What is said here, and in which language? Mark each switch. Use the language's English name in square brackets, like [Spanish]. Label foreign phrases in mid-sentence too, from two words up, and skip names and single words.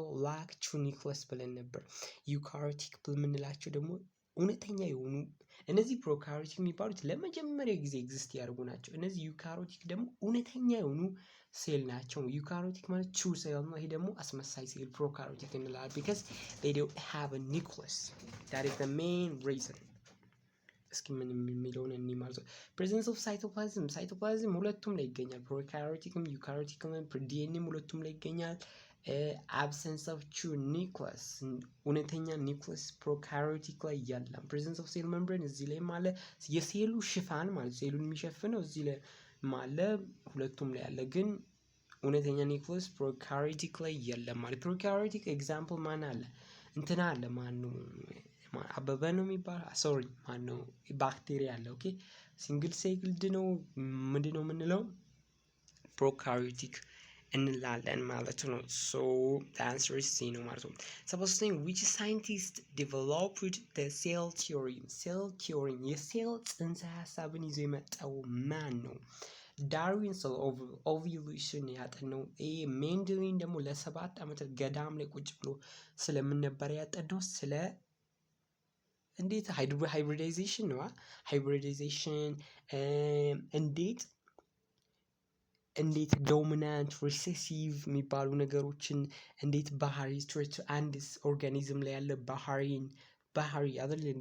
[English] lack to nucleus [Amharic] ብለን ነበር። ዩካሪዮቲክ የምንላቸው ደግሞ እውነተኛ የሆኑ እነዚህ ፕሮካሪዮቲክ የሚባሉት ለመጀመሪያ ጊዜ ኤግዚስት ያደርጉ ናቸው። እነዚህ ዩካሪዮቲክ ደግሞ እውነተኛ የሆኑ ሴል ናቸው። ዩካሪዮቲክ ማለት [English] true cell [Amharic] ነው። ይሄ ደግሞ አስመሳይ ሴል ፕሮካሪዮቲክ እንላለን [English] because they don't have a nucleus. that is the main reason. [Amharic] እስኪ ምን የሚለውን እኒ ማለት ነው። [English] presence of cytoplasm [Amharic] ሁለቱም ላይ ይገኛል። ፕሮካሪዮቲክም ዩካሪዮቲክም ዲኤንኤም ሁለቱም ላይ ይገኛል። [English] absence of true nucleus [Amharic] እውነተኛ ኒውክለስ ፕሮካሪዮቲክ ላይ ያለም። [English] presence of cell membrane [Amharic] እዚህ ላይ ማለት የሴሉ ሽፋን ማለት ሴሉን የሚሸፍነው እዚህ ላይ ማለ ሁለቱም ላይ ያለ ግን እውነተኛ ኒውክለስ ፕሮካሪዮቲክ ላይ የለም ማለት። [English] prokaryotic example [Amharic] ማን አለ? እንትና አለ። ማን ነው? አበበ ነው የሚባል ሶሪ ማን ነው? ባክቴሪያ አለ። [English] okay single celled [Amharic] ነው ምንድነው የምንለው? ፕሮካሪዮቲክ እንላለን ማለት ነው። [English] ሶ the answer is C [Amharic] ነው ማለት ነው። [English] supposing which scientist developed the cell theory? cell theory [Amharic] የሴል ጽንሰ ሀሳብን ይዞ የመጣው ማን ነው? ዳርዊን ስለ ኦቪሉሽን ያጠነው። ሜንድሊን ደግሞ ለ7 ዓመት ገዳም ላይ ቁጭ ብሎ ስለምን ነበር ያጠነው? ስለ እንዴት ሃይብሪዳይዜሽን ነው። ሃይብሪዳይዜሽን እንዴት እንዴት [English] dominant recessive [Amharic] የሚባሉ ነገሮችን እንዴት ባህሪ አንድ ኦርጋኒዝም ላይ ያለ ባህሪ አይደል እንዴ?